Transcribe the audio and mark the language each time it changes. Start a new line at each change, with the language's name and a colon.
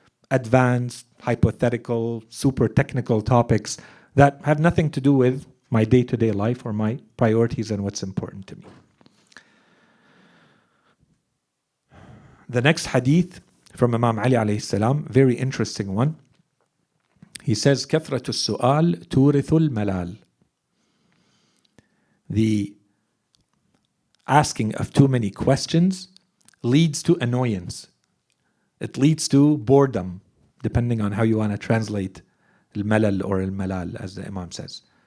English: advanced, hypothetical, super technical topics that have nothing to do with my day-to-day life or my priorities and what's important to me. The next hadith from Imam Ali alayhi salam, very interesting one. He says,
Arabic: كثرة السؤال تورث الملال.
English: The asking of too many questions leads to annoyance. It leads to boredom, depending on how you want to translate al-malal or al-malal, as the Imam says.